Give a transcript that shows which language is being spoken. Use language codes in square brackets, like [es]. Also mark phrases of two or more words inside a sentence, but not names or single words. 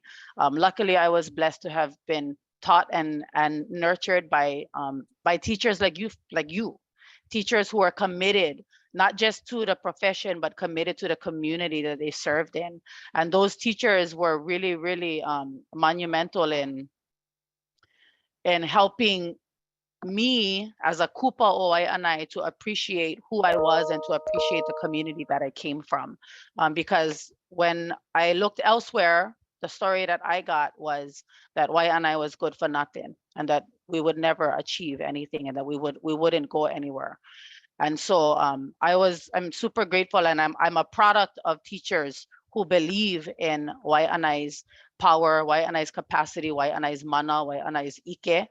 [en] Luckily, I was blessed to have been taught and nurtured by teachers like you, teachers who are committed not just to the profession but committed to the community that they served in. And those teachers were really, really monumental in helping me as a [haw] kupa o [en] Waianae to appreciate who I was and to appreciate the community that I came from. Because when I looked elsewhere, the story that I got was that Waianae was good for nothing and that we would never achieve anything and that we wouldn't go anywhere. And so I'm super grateful, and I'm a product of teachers who believe in Waianae's power, Waianae's capacity, Waianae's mana, Waianae's ike.